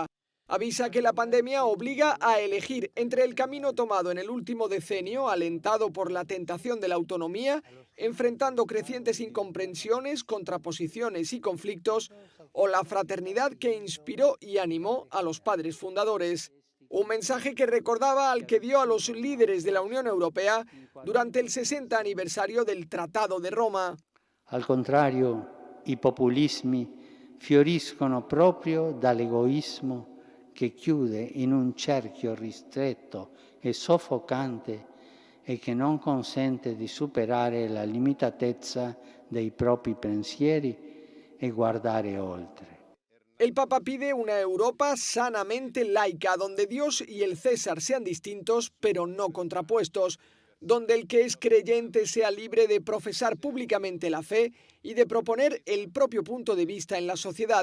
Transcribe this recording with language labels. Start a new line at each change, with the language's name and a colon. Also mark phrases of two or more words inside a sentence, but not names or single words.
Spanish: Avisa que la pandemia obliga a elegir entre el camino tomado en el último decenio, alentado por la tentación de la autonomía, enfrentando crecientes incomprensiones, contraposiciones y conflictos, o la fraternidad que inspiró y animó a los padres fundadores. Un mensaje que recordaba al que dio a los líderes de la Unión Europea durante el 60 aniversario del Tratado de Roma.
Italian: Al contrario, i populismi fioriscono proprio dall'egoismo che chiude in un cerchio ristretto e soffocante e che non consente di superare la limitatezza dei propri pensieri e guardare oltre.
Spanish: El Papa pide una Europa sanamente laica, donde Dios y el César sean distintos, pero no contrapuestos, donde el que es creyente sea libre de profesar públicamente la fe y de proponer el propio punto de vista en la sociedad.